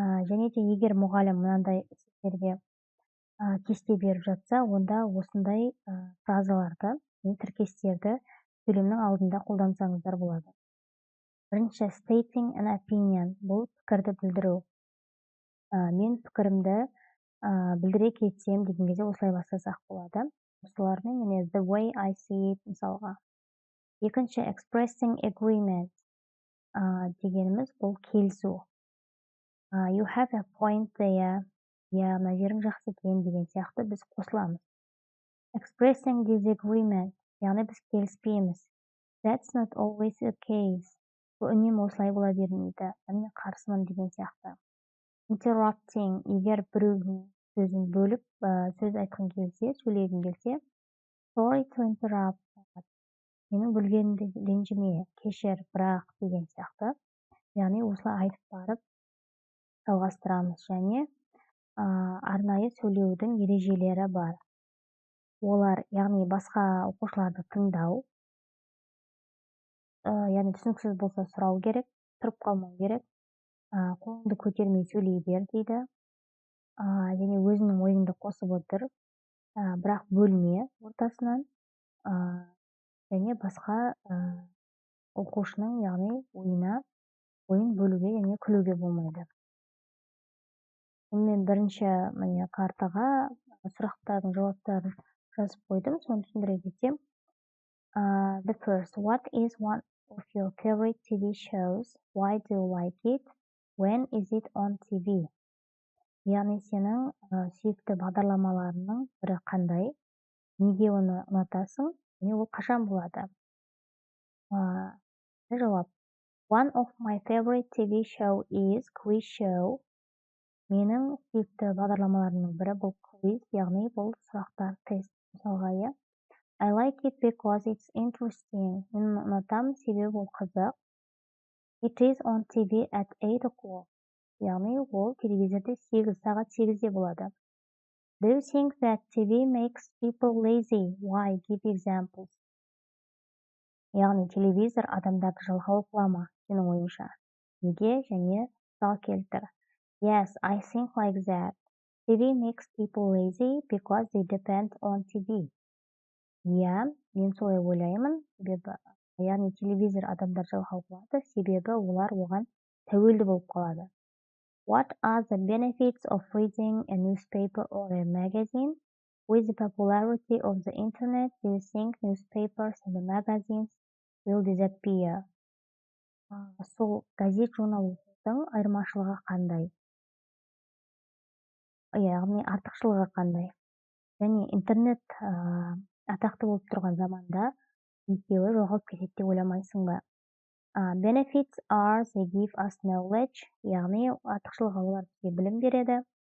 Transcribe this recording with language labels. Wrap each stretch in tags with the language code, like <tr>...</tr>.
<kk>Және де егер мұғалім мынандай сіздерге кесте беріп жатса, онда осындай фразаларды, тіркестерді сөйлемнің алдында қолдансаңыздар болады. Бірінші</kk> <en>stating an opinion,</en> <kk>бұл пікірді білдіру. Мен пікірімді білдіре кетсем деген кезде осылай бастасақ болады. Осылармен</kk> <en>the way I see it</en> <kk>мысалға. Екінші</kk> <en>expressing agreement</en> <kk>дегеніміз бұл келісу.</kk> <en>You have a point there.</en> <kk>Мына жерің жақсы екен деген сияқты біз қосыламыз.</kk> <en>Expressing disagreement,</en> <kk>яғни біз келіспейміз.</kk> <en>That's not always the case.</en> <kk>Бұл үнемі осылай бола бермейді. Мен қарсымын деген сияқты.</kk> <en>Interrupting,</en> <kk>егер біреудің сөзін бөліп, сөз айтқың келсе, сөйлегің келсе,</kk> <en>sorry to interrupt,</en> <kk>менің бөлгенімді ренжіме, кешір, бірақ деген сияқты. Яғни осылай айтып барып жалғастырамыз және арнайы сөйлеудің ережелері бар. Олар, яғни басқа оқушыларды тыңдау, яғни түсініксіз болса сұрау керек, тұрып қалмау керек, қолыңды көтермей сөйлей бер дейді. Және өзінің ойыңды қосып отыр, бірақ бөлме ортасынан, және басқа оқушының, яғни ойын бөлуге және күлуге болмайды. Мен бірінші картаға сұрақтардың жауаптарын жазып қойдым, соны түсіндіре кетсем.</kk> <en>The first, what is one of your favorite TV shows? Why do you like it? When is it on TV?</en> <kk>Яғни сенің сүйікті бағдарламаларының бірі қандай, неге оны ұнатасың, және ол қашан болады? Жауап.</kk> <en>One of my favorite TV show is quiz show.</en> <kk>Менің сүйікті бағдарламаларының бірі бұл quiz, яғни бұл сұрақтар тест. Мысалға,</kk> <en>I like it because it's interesting.</en> <kk>Мен ұнатамын, себебі ол қызық.</kk> <en>It is on TV at 8 o'clock.</en> <kk>Яғни ол телевизорде сағат 8-де болады.</kk> <en>Do you think that TV makes people lazy? Why? Give examples.</en> <kk>Яғни телевизор адамдарды жалқау қыла ма, сенің ойыңша? Неге және мысал келтір.</kk> <en>Yes, I think like that. TV makes people lazy because they depend on TV.</en> <kk>Мен солай ойлаймын, яғни телевизор адамдар жалқау қылады, себебі олар оған тәуелді болып қалады.</kk> <en>What are the benefits of reading a newspaper or a magazine? With the popularity of the internet, do you think newspapers and magazines will disappear?</en> <kk>Сол газет журнал оқудың айырмашылығы қандай? Яғни артықшылығы қандай? Және интернет атақты болып тұрған заманда екеуі жоғалып кетеді деп ойламайсың ба?</kk> <en>Benefits are they give us knowledge,</en> <kk>яғни артықшылығы олар бізге білім береді.</kk>